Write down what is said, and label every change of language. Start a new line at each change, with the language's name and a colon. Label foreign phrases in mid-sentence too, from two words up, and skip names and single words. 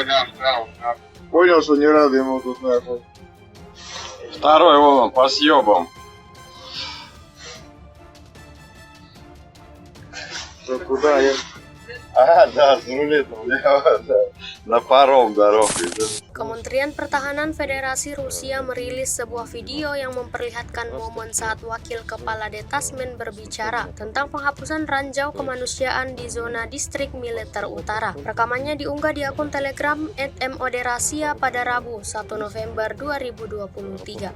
Russian: Понял, что не рад ему тут нахуй. Второй вон он по съебам. Что, куда я? А, да, зарулит у меня на паром дорогой.
Indonesian: Kementerian Pertahanan Federasi Rusia merilis sebuah video yang memperlihatkan momen saat Wakil Kepala Detasmen berbicara tentang penghapusan ranjau kemanusiaan di zona distrik militer utara. Rekamannya diunggah di akun Telegram @moderasia pada Rabu 1 November 2023.